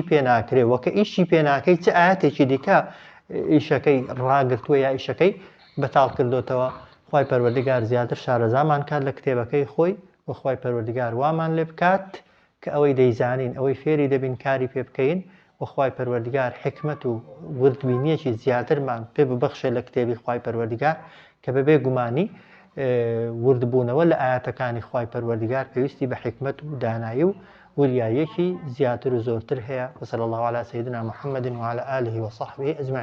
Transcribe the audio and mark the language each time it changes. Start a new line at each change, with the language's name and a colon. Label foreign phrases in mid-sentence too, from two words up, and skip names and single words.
Central Kurdish: پێناکرێ وەکە ئیشی پێناکەی چه ئاەتێکی دیکە ئیشەکەی ڕاگرتووە یا ئیشەکەی بەتاڵ کردوتەوە خوای پەروەردیگار زیاتر شارەزامان کات لە کتێبەکەی خۆی و خوای پەروەردیگار وامان لێ بکات کە ئەوەی دەیزانین ئەوەی فێری دەبین کاری پێ بکەین و خوای پەروەردیگار حکمت و وردبینیەکی زیاترمان پێ ببەخشێ لە کتێبی خوای پەروەردیگار کە بەبێ گومانی وردبوونەوە لە ئاەتەکانی خوای پەروەردیگار پێویستی بە حکمت و دانایی و وریایەکی زیاتر و زۆرتر هەیە
Arabic: وصلی الله على سيدنا محمد وعلى آله وصحبه أجمعين.